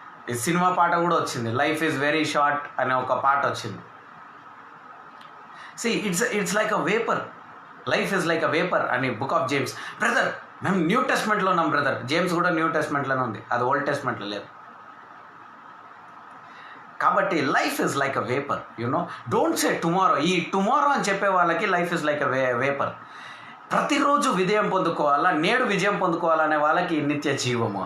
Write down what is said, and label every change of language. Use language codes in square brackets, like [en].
[te] ఈ సినిమా పాట కూడా వచ్చింది, [en] life is very short [te] అనే ఒక పాట వచ్చింది. [en] See, it's like a vapor. Life is like a vapor అని book of James. [te] బ్రదర్, మేము న్యూ టెస్ట్మెంట్లో ఉన్నాం బ్రదర్. జేమ్స్ కూడా న్యూ టెస్ట్మెంట్లోనే ఉంది, అది ఓల్డ్ టెస్ట్మెంట్లో లేదు. [en] కాబట్టి life is like a vapor. Don't say tomorrow. [te] ఈ టుమారో అని చెప్పే వాళ్ళకి [en] Life is like a vapor. [te] ప్రతిరోజు విజయం పొందుకోవాలా, నేడు విజయం పొందుకోవాలనే వాళ్ళకి నిత్య జీవము.